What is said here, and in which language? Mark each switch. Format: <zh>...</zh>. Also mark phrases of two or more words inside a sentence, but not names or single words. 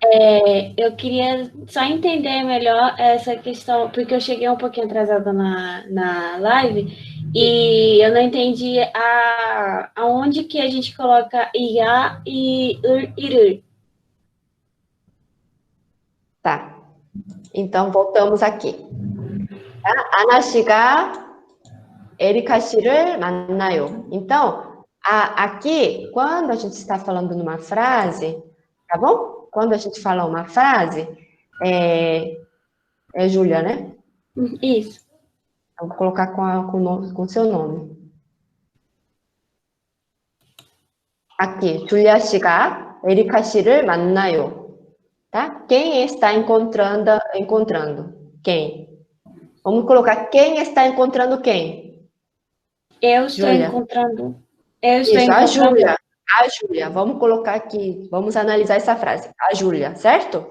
<pt>Eu queria só entender melhor essa questão, porque eu cheguei um pouquinho atrasada na live e eu não entendi aonde que a gente coloca IA e IR. Tá. Então, voltamos aqui.</pt> <ko>아나 씨가 에리카 씨를 만나요.</ko> <pt>Então, aqui, quando a gente está falando numa frase, tá bom? Quando a gente fala uma frase, é Júlia, né? Isso. Eu vou colocar com o seu nome.</pt> <ko>Aqui, Júlia 씨가 에리카 씨를 만나요.</ko> <pt>Tá? Quem está encontrando? Quem? Vamos colocar quem está encontrando quem? Eu estou Júlia. encontrando. Isso, a Júlia. A Júlia. Vamos colocar aqui, vamos analisar essa frase. A Júlia, certo?</pt>